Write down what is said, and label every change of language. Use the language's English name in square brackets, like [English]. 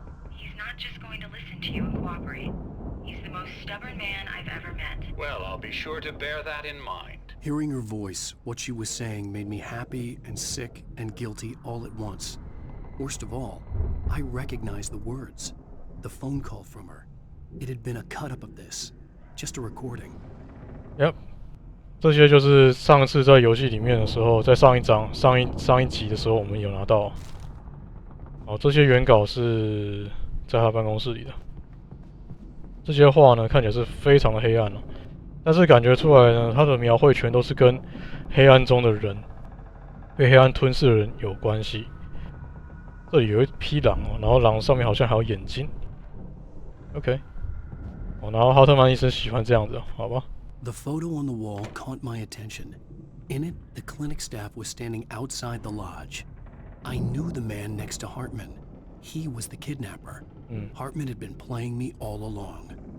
[English] He's not just going to listen to you and cooperate. He's the most stubborn man I've ever met. Well, I'll be sure to bear that in mind. Hearing her voice, what she was saying made me happy and sick and guilty all at once. Worst of all, I recognized the words. The phone call from her. It had been a cut-up of this. Just a recording. [Chinese] Yep， 这些就是上次在游戏里面的时候，在上一集的时候，我们有拿到。哦，这些原稿是在他办公室里的。这些画呢，看起来是非常的黑暗哦，但是感觉出来呢，他的描绘全都是跟黑暗中的人、被黑暗吞噬的人有关系。这里有一匹狼哦，然后狼上面好像还有眼睛。OK， 哦，然后哈特曼医生喜欢这样子，好吧。 [English] The photo on the wall caught my attention. In it, the clinic staff was standing outside the lodge. I knew the man next to Hartman. He was the kidnapper. Hartman had been playing me all along.